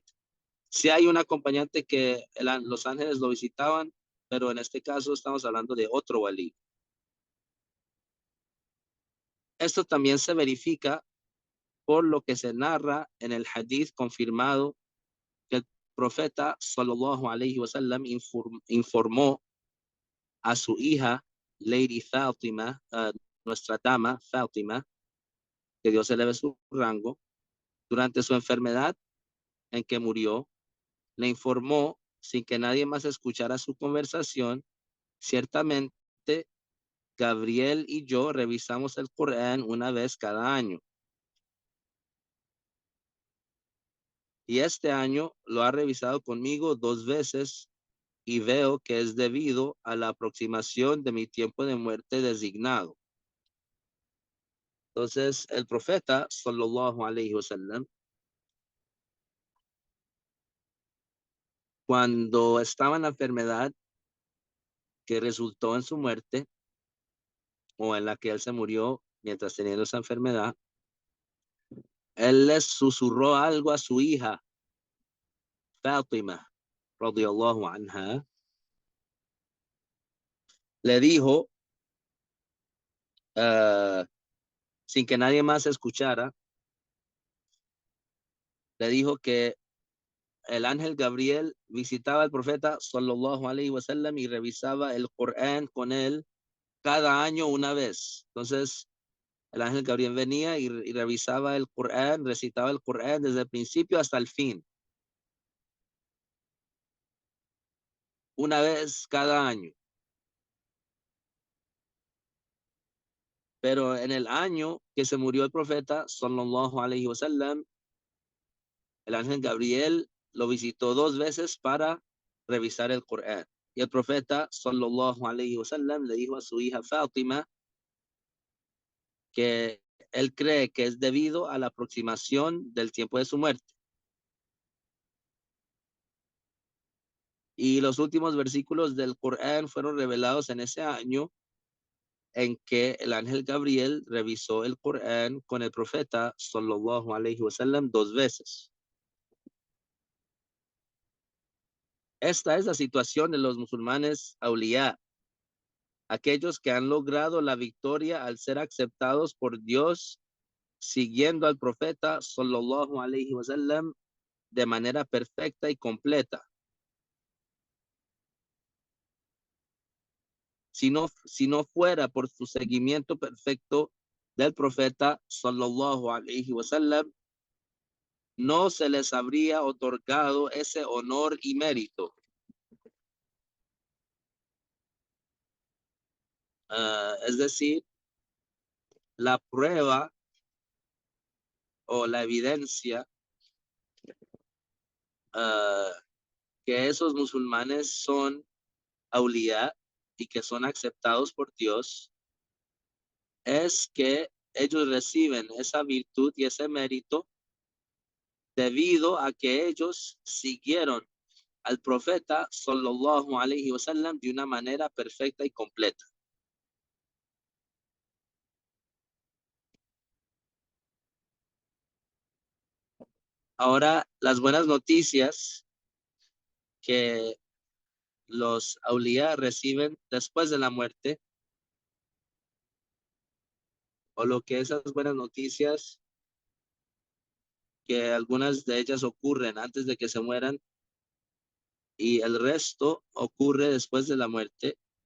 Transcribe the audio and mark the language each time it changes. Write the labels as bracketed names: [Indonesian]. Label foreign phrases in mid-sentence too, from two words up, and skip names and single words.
[Spanish] Sí hay un acompañante que los ángeles lo visitaban, pero en este caso estamos hablando de otro walí. Esto también se verifica por lo que se narra en el hadith confirmado que el profeta [Arabic] صلى الله عليه وسلم [Spanish] informó a su hija Lady Fátima, nuestra dama Fátima, que Dios eleve su rango, durante su enfermedad en que murió, le informó sin que nadie más escuchara su conversación: ciertamente Gabriel y yo revisamos el Corán una vez cada año. Y este año lo ha revisado conmigo 2 veces, y veo que es debido a la aproximación de mi tiempo de muerte designado. Entonces, el profeta, [Arabic] صلى الله عليه وسلم, [Spanish] cuando estaba en la enfermedad que resultó en su muerte, o en la que él se murió mientras teniendo esa enfermedad, él le susurró algo a su hija, Fátima, [Arabic] رضي الله عنها. [Spanish] Le dijo, uh, sin que nadie más escuchara, le dijo que el ángel Gabriel visitaba al profeta [Arabic] صلى الله عليه وسلم [Spanish] y revisaba el Corán con él cada año una vez. Entonces, el ángel Gabriel venía y revisaba el Corán, recitaba el Corán desde el principio hasta el fin, una vez cada año. Pero en el año que se murió el profeta [Arabic] صلى الله عليه وسلم, [Spanish] el ángel Gabriel lo visitó 2 veces para revisar el Corán. Y el profeta [Arabic] صلى الله عليه وسلم [Spanish] le dijo a su hija Fátima que él cree que es debido a la aproximación del tiempo de su muerte. Y los últimos versículos del Corán fueron revelados en ese año en que el ángel Gabriel revisó el Corán con el profeta [Arabic] صلى الله عليه وسلم [Spanish] 2 veces. Esta es la situación de los musulmanes auliyá, aquellos que han logrado la victoria al ser aceptados por Dios siguiendo al profeta [Arabic] صلى الله عليه وسلم [Spanish] de manera perfecta y completa. Si no fuera por su seguimiento perfecto del profeta [Arabic] صلى الله عليه وسلم, [Spanish] no se les habría otorgado ese honor y mérito. Es decir, la prueba o la evidencia que esos musulmanes son auliyá y que son aceptados por Dios es que ellos reciben esa virtud y ese mérito debido a que ellos siguieron al profeta [Arabic] صلى الله عليه وسلم [Spanish] de una manera perfecta y completa. Ahora, las buenas noticias que los aulías reciben después de la muerte, o lo que esas buenas noticias, que algunas de ellas ocurren antes de que se mueran y el resto ocurre después de la muerte.